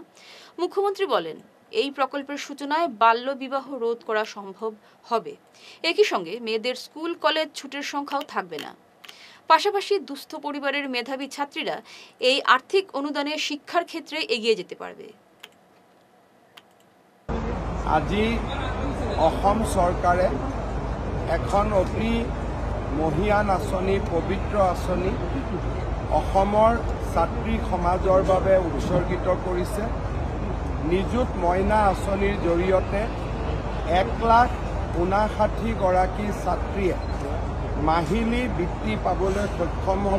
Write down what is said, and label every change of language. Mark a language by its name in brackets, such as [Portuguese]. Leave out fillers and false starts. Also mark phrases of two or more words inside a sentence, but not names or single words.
[Bangla] মুখ্যমন্ত্রী বলেন, এই প্রকল্পের সূচনায় বাল্যবিবাহ রোধ করা সম্ভব হবে। একই সঙ্গে মেয়েদের স্কুল কলেজ ছুটির সংখ্যাও থাকবে না। পাশাপাশি দুস্থ পরিবারের মেধাবী ছাত্রীরা এই আর্থিক অনুদানে শিক্ষার ক্ষেত্রে এগিয়ে যেতে পারবে। [Assamese] আজি অসম চৰকাৰে এখন অতি মহিয়ান আঁচনি, পবিত্ৰ আঁচনি অসমৰ ছাত্ৰী সমাজৰ বাবে উৎসৰ্গিত কৰিছে। নিযুত মইনা আঁচনিৰ জৰিয়তে 1,59,000গৰাকী ছাত্ৰীয়ে মাহিলী বৃত্তি পাবলৈ সক্ষম হ'ব।